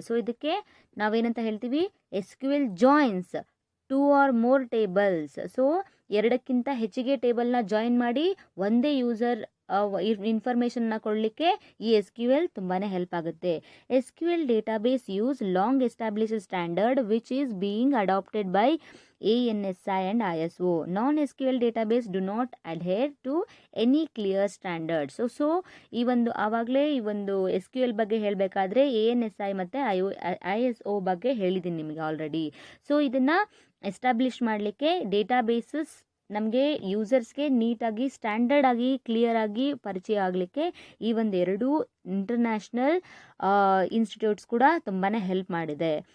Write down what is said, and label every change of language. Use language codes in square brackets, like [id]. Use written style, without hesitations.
[kn] So ಇದಕ್ಕೆ ನಾವೇನಂತ ಹೇಳ್ತೀವಿ, S Q L joins 2 or more tables. So 2ಕ್ಕಿಂತ ಹೆಚ್ಚಿಗೆ ಟೇಬಲ್ನ ಜಾಯಿನ್ ಮಾಡಿ ಒಂದೇ ಯೂಸರ್ ಇನ್ಫಾರ್ಮೇಷನ್ನ ಕೊಡಲಿಕ್ಕೆ ಈ ಎಸ್ ಕ್ಯೂ ಎಲ್ ತುಂಬಾ ಹೆಲ್ಪ್ ಆಗುತ್ತೆ. [en] S Q L database use long established standard which is being adapted by ANSI and ISO. Non-SQL database do not adhere to any clear standards. [kn] So ಈ ಒಂದು ಆವಾಗಲೇ ಈ ಒಂದು SQL ಬಗ್ಗೆ ಹೇಳಬೇಕಾದ್ರೆ ANSI ಮತ್ತು ISO ಬಗ್ಗೆ ಹೇಳಿದ್ದೀನಿ ನಿಮಗೆ ಆಲ್ರೆಡಿ. ಸೊ ಇದನ್ನು ಎಸ್ಟಾಬ್ಲಿಷ್ ಮಾಡಲಿಕ್ಕೆ ಡೇಟಾಬೇಸಸ್ ನಮಗೆ ಯೂಸರ್ಸ್ಗೆ ನೀಟಾಗಿ ಸ್ಟ್ಯಾಂಡರ್ಡ್ ಆಗಿ ಕ್ಲಿಯರ್ ಆಗಿ ಪರಿಚಯ ಆಗಲಿಕ್ಕೆ ಈ ಒಂದು ಎರಡು ಇಂಟರ್ನ್ಯಾಷನಲ್ ಇನ್ಸ್ಟಿಟ್ಯೂಟ್ಸ್ ಕೂಡ ತುಂಬಾ ಹೆಲ್ಪ್ ಮಾಡಿದೆ.